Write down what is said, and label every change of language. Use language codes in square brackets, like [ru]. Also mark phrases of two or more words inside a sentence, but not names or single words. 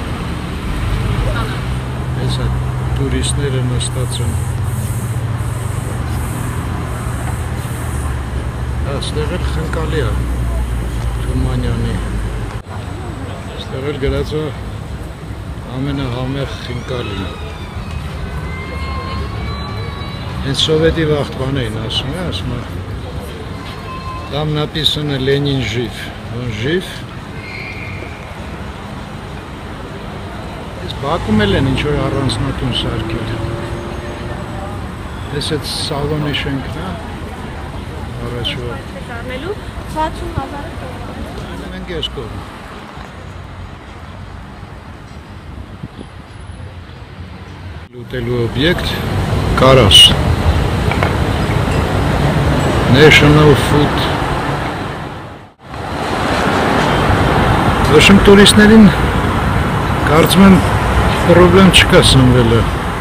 [hy] Ես այդ տուրիստները նստած են։ Այստեղ էլ խնկալի է Թումանյանի։ Այստեղ էլ գրած է ամենահամեղ խնկալին։ Հենց սովետի վաղտ բան էին ասում է, [ru] там написано Ленин жив, он жив։ [hy] Ես Բաքում էլ են ինչ-որ առանձնատուն սարքել։ Ես այդ սալոնի շենքն է, առաջվա։ Առնելու 60,000 դոլար։ Մենք ես կողմ։ Լուտելու օբյեկտ, կարաս։ [en] National Food։ [hy] Ոչմ տուրիստներին կարծում եմ պրոբլեմ չկա սնվելը։